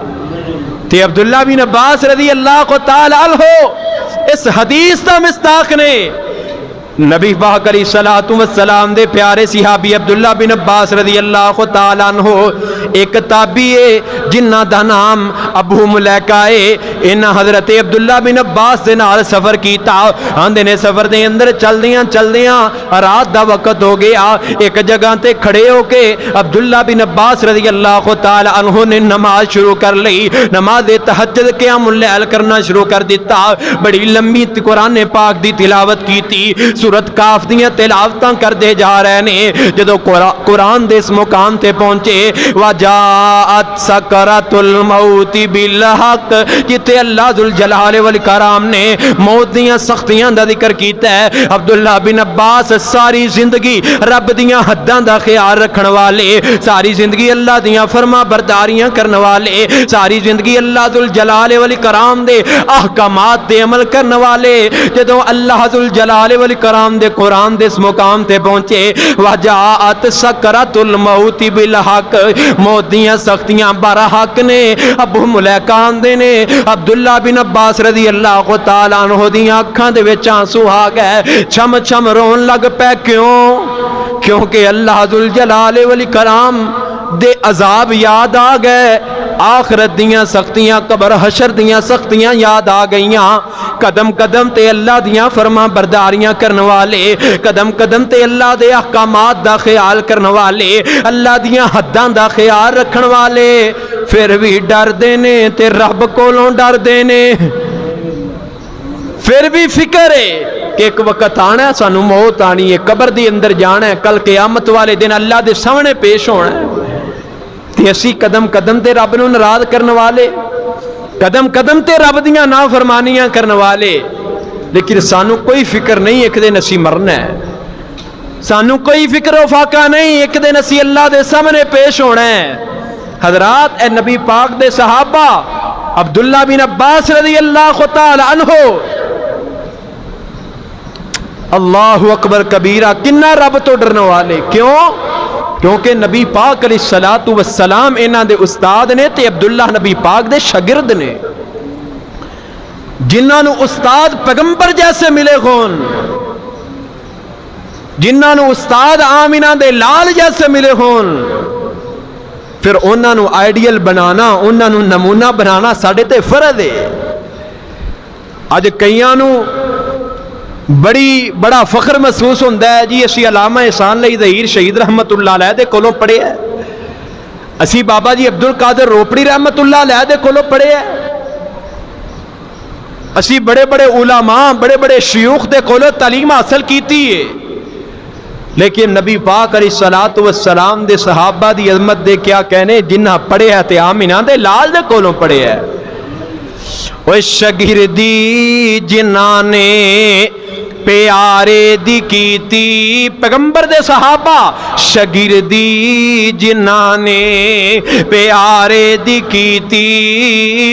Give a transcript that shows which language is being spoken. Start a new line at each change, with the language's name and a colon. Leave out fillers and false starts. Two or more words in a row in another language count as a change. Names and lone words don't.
Punjabi: تے عبداللہ بن عباس
Arabic: رضی اللہ تعالی عنہ
Punjabi: اس حدیث دا مصداق نے۔ نبی پاک
Arabic: علیہ الصلوۃ والسلام
Punjabi: دے پیارے صحابی عبداللہ بن عباس
Arabic: رضی اللہ تعالی عنہ
Punjabi: ایک تابعی ہے جنہ دا نام ابو ملیکہ ہے، انہاں حضرت عبداللہ بن عباس دے نال سفر کیتا، آندے نے سفر دے اندر چلدیاں چلدیاں رات دا وقت ہو گیا، ایک جگہ تے کھڑے ہو کے عبداللہ بن عباس
Arabic: رضی اللہ تعالی عنہ
Punjabi: نے نماز شروع کر لی، نماز تہجد
Arabic: قیام اللیل
Punjabi: کرنا شروع کر دیتا، بڑی لمبی قرآن پاک دی تلاوت کیتی، سورت کاف دیاں تلاوتاں کر دے جا رہے نے۔ جدو قرآن دے اس مقام تے پہنچے
Arabic: وَجَاءَتْ سَكْرَةُ الْمَوْتِ بِالْحَقِّ،
Punjabi: جتے اللہ
Arabic: ذوالجلال والاکرام
Punjabi: نے موت دیاں سختیاں دا ذکر کیتا ہے۔ عبداللہ بن عباس ساری زندگی رب دیاں حداں دا خیال رکھن والے، ساری زندگی اللہ دیاں فرما برداریاں کرن والے، ساری زندگی اللہ
Arabic: ذوالجلال والاکرام
Punjabi: دے احکامات دے عمل کرن والے، جدو اللہ
Arabic: ذوالجلال والاکرام
Punjabi: دے قرآن دے اس مقام تے پہنچے
Arabic: وجاءت سکرۃ الموت بالحق،
Punjabi: موت دیاں سختیاں برحق نے۔ ابو ملیکہ آندے نے عبداللہ بن عباس
Arabic: رضی اللہ تعالی عنہ
Punjabi: دیاں اکھاں دے وچ آنسو آ گئے، چھم چھم رون لگ پے، کیونکہ اللہ
Arabic: ذوالجلال والاکرام
Punjabi: دے عذاب یاد آ گئے، آخرت دیاں سختیاں، قبر حشر دیاں سختیاں یاد آ گئیاں، قدم قدم تے اللہ دیاں فرما برداریاں کرن والے، قدم قدم تے اللہ دے احکامات دا خیال کرن والے، اللہ دیاں حداں دا خیال رکھن والے، پھر بھی ڈر دے نے تے رب کولوں ڈر دے نے، پھر بھی فکر ہے کہ ایک وقت آنا ہے، سانو موت آنی ہے، قبر دی اندر جانا ہے، کل قیامت والے دن اللہ دے سامنے پیش ہونا ہے۔ تے اسی قدم قدم تے رب نو ناراض کرن والے، قدم قدم تے رب دیاں نافرمانیاں کرن والے، لیکن سانو کوئی فکر نہیں ایک دن اسی مرنا ہے، سانو کوئی فکر و فاقہ نہیں ایک دن اسی اللہ دے سامنے پیش ہونا ہے۔ حضرات اے نبی پاک دے صحابہ عبداللہ بن عباس
Arabic: رضی اللہ تعالی عنہ اللہ اکبر کبیرہ
Punjabi: کنہ رب تو ڈرنے والے، کیونکہ نبی پاک
Arabic: علیہ الصلوۃ والسلام
Punjabi: انہاں دے استاد نے تے عبداللہ نبی پاک دے شاگرد نے، جنہاں نو استاد پیغمبر جیسے ملے ہون، جنہاں نو استاد آمینہ دے لال جیسے ملے ہون، پھر انہاں نو آئیڈیل بنانا، انہاں نو نمونہ بنانا ساڈے تے فرض ہے۔ اج کئیاں نو بڑا فخر محسوس ہوتا ہے جی اسی علامہ احسان علی ظہیر شہید
Arabic: رحمت اللہ علیہ
Punjabi: دے کولوں پڑھے ہے، اسی بابا جی عبد القادر روپڑی
Arabic: رحمت اللہ علیہ
Punjabi: دے کولوں پڑھے ہے، اسی بڑے بڑے علماء بڑے بڑے شیوخ دے کولوں تعلیم حاصل کیتی ہے، لیکن نبی پاک
Arabic: علیہ الصلوۃ والسلام
Punjabi: دے صحابہ دی عظمت دے کیا کہنے، جنہ پڑھے ہے تے آمینہ دے لال دے کولوں پڑھے ہے۔ وہ شاگردی جنہاں نے پیارے دی کیتی، پیغمبر دے صحابہ شاگردی جنہاں نے پیارے دی کیتی،